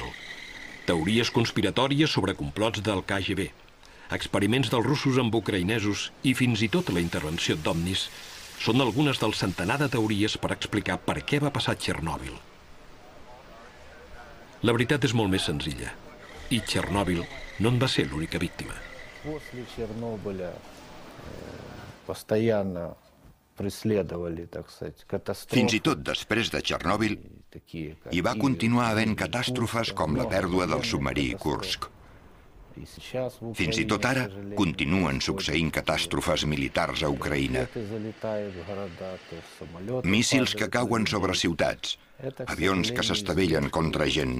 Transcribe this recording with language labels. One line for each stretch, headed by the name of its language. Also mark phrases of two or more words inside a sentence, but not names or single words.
Catalan: Teories conspiratòries sobre complots del KGB, experiments dels russos amb ucraïnesos i fins i tot la intervenció d'OVNIs són algunes del centenar de teories per explicar per què va passar a Txernòbil. La veritat és molt més senzilla, i Txernòbil no en va ser l'única víctima.
Russian: После Чернобыля постоянно преследовали, так сказать, катастрофы.
Catalan: Fins i tot després de Txernòbil, hi va continuar havent catàstrofes com la pèrdua del submarí Kursk. Fins i tot ara continuen succeint catàstrofes militars a Ucraïna. Míssils que cauen sobre ciutats, avions que s'estavellen contra gent.